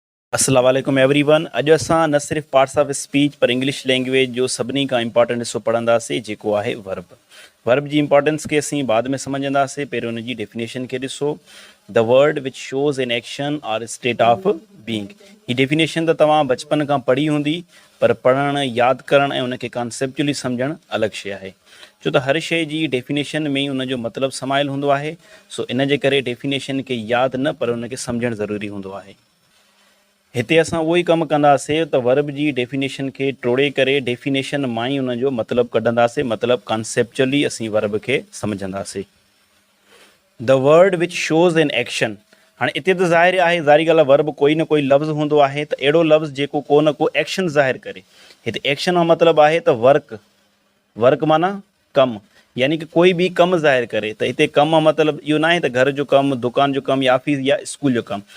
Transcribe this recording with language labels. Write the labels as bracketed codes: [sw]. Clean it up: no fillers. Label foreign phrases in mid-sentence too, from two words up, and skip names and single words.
[ar] السلام عليكم [sd] एवरीवन। अॼु असां न सिर्फ़ु [en] parts of speech [sd] पर [en] English language [sd] जो सभिनी खां इम्पॉर्टेंट हिसो पढ़ंदासीं जेको आहे वर्ब। वर्ब जी इम्पॉर्टेंस खे असीं बाद में सम्झंदासीं। पहिरियों हुन जी डेफिनेशन खे ॾिसो। [en] The word which shows an action or state of being. [sd] ही डेफिनेशन त तव्हां बचपन खां पढ़ी हूंदी, पर पढ़णु, यादि करणु ऐं उनखे कॉन्सेप्चुअली सम्झणु अलॻि शइ आहे। छो त हर शइ जी डेफिनेशन में ई उनजो मतिलबु समायल हूंदो आहे। सो इन जे करे डेफिनेशन खे यादि न पर उनखे सम्झणु ज़रूरी हूंदो आहे। हिते असां उहो ई कमु कंदासीं त वर्ब जी डेफिनेशन खे टोड़े करे डेफिनेशन मां ई उनजो मतिलबु कढंदासीं, मतिलबु कॉन्सेप्चुअली असीं वर्ब खे सम्झंदासीं। [en] The word which shows an action. [sd] हाणे हिते त ज़ाहिर आहे, ज़ाहिरी ॻाल्हि आहे, वर्ब कोई न कोई लफ़्ज़ हूंदो आहे त अहिड़ो लफ़्ज़ जेको को न को एक्शन ज़ाहिर करे। हिते एक्शन जो मतिलबु आहे त वर्क। वर्क माना कमु, यानी कि कोई बि कमु ज़ाहिर करे। त हिते कमु मतिलबु इहो न आहे त घर जो कमु, दुकान जो कमु या ऑफिस या स्कूल जो कमु।